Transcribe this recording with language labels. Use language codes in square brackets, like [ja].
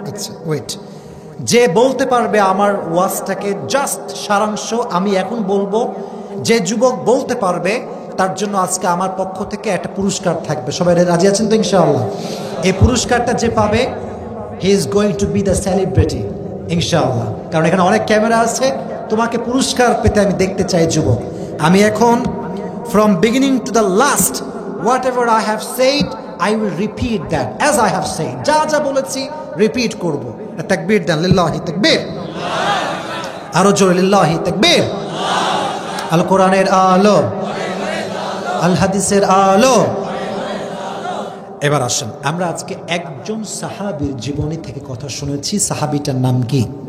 [bn] আচ্ছা ওয়েট, যে বলতে পারবে আমার ওয়াজটাকে জাস্ট সারাংশ আমি এখন বলবো, যে যুবক বলতে পারবে তার জন্য আজকে আমার পক্ষ থেকে একটা পুরস্কার থাকবে। সবাই রাজি আছেন তো ইনশাআল্লাহ? এই পুরস্কারটা যে পাবে, [en] he is going to be the celebrity [bn] ইনশাআল্লাহ। কারণ এখানে অনেক ক্যামেরা আছে, তোমাকে পুরস্কার পেতে আমি দেখতে চাই যুবক। আমি এখন [en] from beginning to the last, whatever I have said, I will repeat that as I have said. [bn] যা যা বলেছি রিপিট করব। তাকবীর দেন, লিল্লাহি তাকবীর, আরো জোরে লিল্লাহি তাকবীর। আল কোরআনের আলো, আল হাদিসের আলো। এবার আসেন, আমরা আজকে একজন সাহাবীর জীবনী থেকে কথা শুনেছি। সাহাবীটার নাম কি?